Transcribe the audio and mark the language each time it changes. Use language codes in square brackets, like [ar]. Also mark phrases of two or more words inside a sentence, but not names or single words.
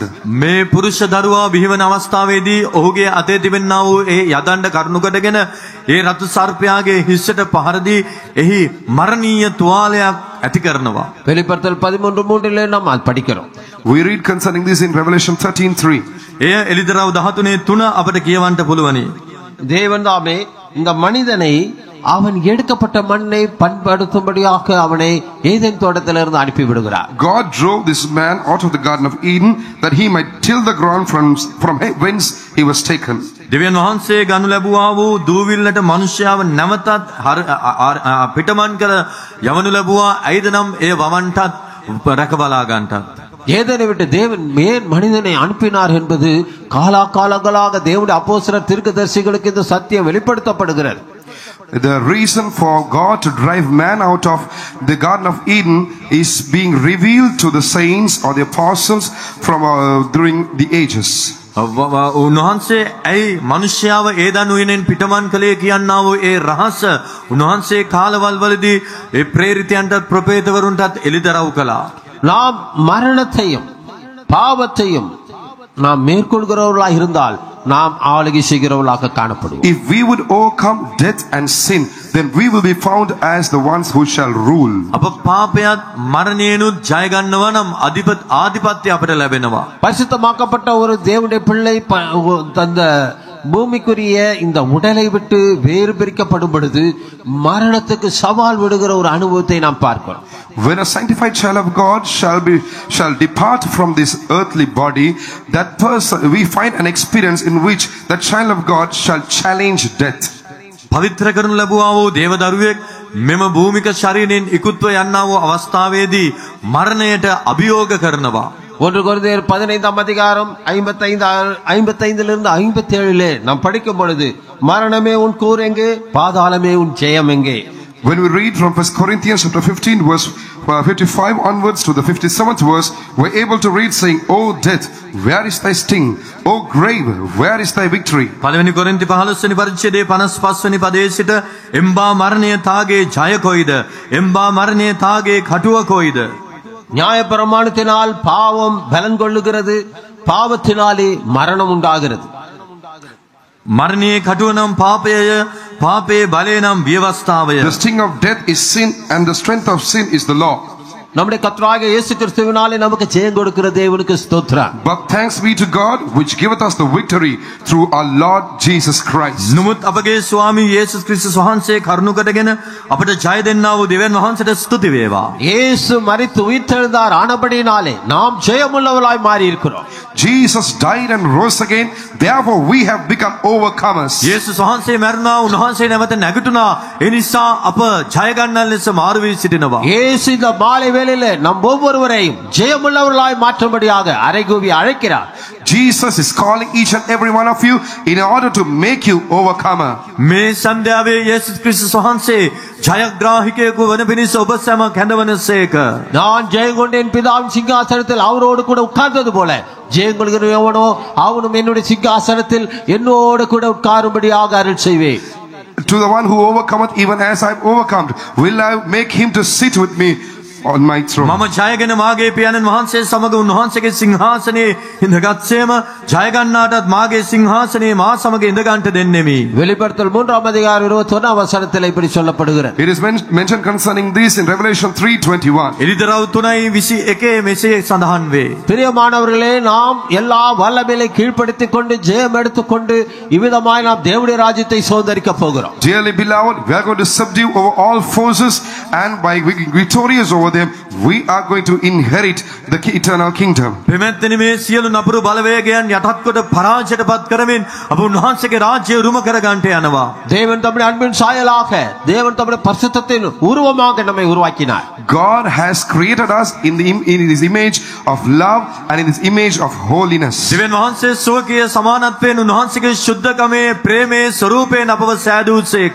[si] මේ පුරුෂ දරුවා බිහිවන අවස්ථාවේදී ඔහුගේ අතේ තිබෙනා වූ ඒ යදණ්ඩ කරුණු කොටගෙන ඒ රතු සර්පයාගේ හිස්සට පහර දී එහි මරණීය තුවාලයක් ඇති කරනවා. [ta] வெளிப்படுத்தல் 13:3 நாம் அது படிக்கிறோம். [en] We read concerning this in Revelation 13:3. [si] එය එලිදරව් 13:3 අපට කියවන්න පුළුවනි. [ta] தேவன் தாமே இந்த மனிதனை அவன் எடுக்கப்பட்ட மண்ணை பண்படுத்தும்படியாக அவனை ஏதேன் தோட்டத்திலிருந்து அனுப்பி விடுகிறார். [en] God drove this man out of the Garden of Eden that he might till the ground from whence he was taken. [si] දෙවියන් වහන්සේ ගනු ලැබුවා වූ දූවිල්ලට මනුෂ්‍යයව නැවතත් පිටමන් කර යවනු ලැබුවා. ඇයිද නම් ඒ වවන්ටත් රැකබලා ගන්නටත්. [ta] ஏதேனை விட்டு தேவன் மேன் மனிதனை அனுப்பினார் என்பது காலாகாலங்களாக தேவனுடைய அப்போஸ்தலர் தீர்க்கதரிசிகளுக்கு இந்த சத்தியம் வெளிப்படுத்தப்படுகிறது. [en] The reason for God to drive man out of the Garden of Eden is being revealed to the saints or the apostles from during the ages. [si] උන්වහන්සේ ඇයි මනුෂ්‍යයාව ඒදන් උයනෙන් පිටමන් කළේ කියන්නා වූ ඒ රහස උන්වහන්සේ කාලවල් වලදී ඒ ප්‍රේරිතයන්ටත් ප්‍රපේතවරුන්ටත් එළිදරව් කළා. [ta] நாம் மரணத்தையும் பாவத்தையும் நாம் மேற்கொள்கிறவர்களாக இருந்தால் நாம் ஆளுகை செய்கிறவர்களாக காணப்படுவோம். [en] If we would overcome death and sin, then we will be found as the ones who shall rule. [si] අප පාපයත් මරණයනුත් ජය ගන්නවා නම් ආධිපත්‍ය අපට ලැබෙනවා. [ta] பரிசுத்தமாக்கப்பட்ட ஒரு தேவனுடைய பிள்ளை தந்த பூமிக்குரிய இந்த உடலை விட்டு வேறு பிரிக்கப்படும் பொழுது மரணத்துக்கு சவால் விடுகிற ஒரு அனுபவத்தை நாம் பார்க்கிறோம். [en] When a sanctified child of God shall depart from this earthly body, that person we find an experience in which that child of God shall challenge death. [si] පවිත්‍ර කරනු ලැබුවා වූ දේව දරුවෙක් මෙම භූමික ශරීරයෙන් ඉක්ුත්ව යන්නා වූ අවස්ථාවේදී මරණයට අභියෝග කරනවා. [ta] 1 கொரிந்தியர் 15ஆம் அதிகாரம் 55 57 நாம் படிக்கும் பொழுது மரணமே உன் கூர் எங்கே, பாதாளமே உன் ஜெயம் எங்கே. [en] When we read from 1 Corinthians chapter 15 verse 55 onwards to the 57th verse, we're able to read saying, "O death, where is thy sting? O grave, where is thy victory?" [si] පළවෙනි කොරින්ති 15 වෙනි පරිච්ඡේදයේ 55 වෙනි පදයේ සිට එම්බා මරණය තාගේ ජය කොයිද, එම්බා මරණය තාගේ කටුව කොයිද. [ta] நியாய பிரமாணத்தினால் பாவம் பலன் கொள்ளுகிறது, பாவத்தினாலே மரணம் உண்டாகிறது. [si] මරණයේ කටුව නම් පාපයය, පාපයේ බලය නම් ව්‍යවස්ථාවය. [en] The sting of death is sin, and the strength of sin is the law. [ta] நம்முடைய கர்த்தராகிய இயேசு கிறிஸ்துவினாலே நமக்கு ஜெயம் கொடுக்கிற தேவனுக்கு ஸ்தோத்திரம். [en] But thanks be to God which giveth us the victory through our Lord Jesus Christ. [si] නමුත් අපගේ ස්වාමී යේසුස් ක්‍රිස්තුස් වහන්සේ කරුණු කොටගෙන අපට ජය දෙන්නා වූ දෙවියන් වහන්සේට ස්තුති වේවා. [ta] இயேசு மரித்து உயிர்த்தெழுந்தார் ஆனபடினாலே நாம் ஜெயமுள்ளவர்களாய் மாறி இருக்கிறோம். [en] Jesus died and rose again, therefore we have become overcomers. [si] යේසුස් වහන්සේ මැරුණා, උන්වහන්සේ නැවත නැගිටුණා. ඒ නිසා අප ජය ගන්නන් ලෙස මාරු වී සිටිනවා. [ta] இயேசு இந்த மாலை வேளையிலே நம் ஒவ்வொருவரையும் ஜெயமுள்ளவர்களாய் மாற்றும்படியாக அறைகூவி அழைக்கிறார். [en] Jesus is calling each and every one of you in order to make you overcomer. [si] මේ සන්ධ්‍යාවේ යේසුස් ක්‍රිස්තුස් වහන්සේ ජයග්‍රාහිකයෙකු වන පිණිස ඔබ සැම කැඳවනසේක. [ta] நான் ஜெயம் கொண்டேன் பிதாவின் சிங்காசனத்தில் அவரோடு கூட உட்கார்ந்தது போல ஜெயம் கொள்கிற எவனோ அவனும் என்னுடைய சிங்காசனத்தில் என்னோடு கூட உட்காரும்படியாக அருள் செய்வேன். [en] To the one who overcometh, even as I have overcome, will I make him to sit with me on my throne. [si] මම ජයගෙන මාගේ පියාණන් වහන්සේ සමග උන්වහන්සේගේ සිංහාසනයේ ඉඳගත්සේම ජය ගන්නාටත් මාගේ සිංහාසනයේ මා සමග ඉඳ ගන්නට දෙන්නෙමි. [ta] வெளிப்படுத்தல் 3 அதிகாரம் 21 வசனத்தில் இப்படி சொல்லப்படுகிறது. [en] It is mentioned concerning this in Revelation 3:21. [si] එලිදරව් 3:21 මෙසේ සඳහන් වේ. [ta] பிரியமானவர்களே, நாம் எல்லா வல்லமையை கீழ்ப்படுத்திக் கொண்டு ஜெயம் எடுத்துக்கொண்டு இவ்விதமாய் நாம் தேவனுடைய ராஜ்யத்தை சுதந்தரிக்க போகிறோம். [en] Dearly beloved, we are going to subdue over all forces, and by being victorious over them, we are going to inherit the eternal kingdom. [si] ප්‍රමෙත්තනි මේ සියලු නපුරු බලවේගයන් යටත් කොට පරාජයටපත් කරමින් අප උන්වහන්සේගේ රාජ්‍ය උරුම කර ගන්නට යනවා. [ta] தேவன் தம்முடைய அன்பின் சாயலாக, தேவன் தம்முடைய பரிசுத்தத்தின் உருவமாக நம்மை உருவாக்கினார். [en] God has created us in his image of love and in his image of holiness. [si] දෙවියන් වහන්සේ සුවකීය සමානත්වයෙන් උන්වහන්සේගේ ශුද්ධකමේ ප්‍රේමයේ ස්වරූපයෙන් අපව සෑදූසේක.